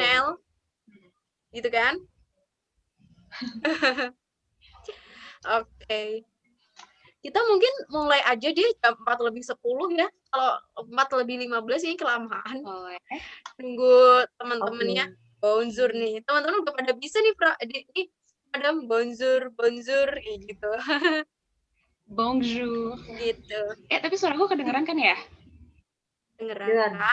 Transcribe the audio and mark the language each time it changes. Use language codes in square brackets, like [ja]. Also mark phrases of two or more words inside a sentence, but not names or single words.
[id] Chanel, gitu kan? Oke. Kita mungkin mulai aja deh jam 4:10 ya. Kalau 4:15 ini kelamaan. Boleh. Nunggu teman-temannya. Bonjour nih. Teman-teman udah pada bisa nih, nih Madam, bonjour, bonjour, kayak gitu. Bonjour. Gitu. Tapi suara aku kedengeran kan ya? Dengeran.